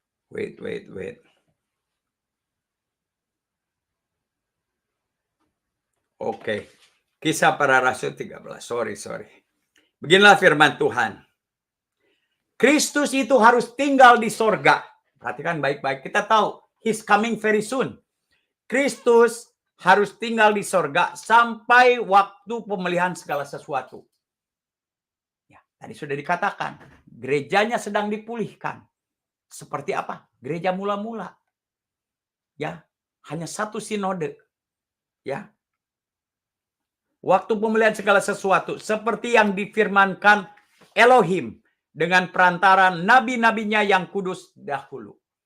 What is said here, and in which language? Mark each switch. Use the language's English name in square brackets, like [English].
[English] Wait. [Indonesian] Oke. Kisah Para Rasul 13. Sorry. Beginilah firman Tuhan. Kristus itu harus tinggal di sorga. Perhatikan baik-baik. [English] Kita tahu, He's coming very soon. [Indonesian] Kristus harus tinggal di sorga sampai waktu pemulihan segala sesuatu. Ya, tadi sudah dikatakan, gerejanya sedang dipulihkan. Seperti apa? Gereja mula-mula. Ya, hanya satu sinode. Ya. Waktu pemulihan segala sesuatu seperti yang difirmankan Elohim dengan perantara nabi-nabinya yang kudus dahulu.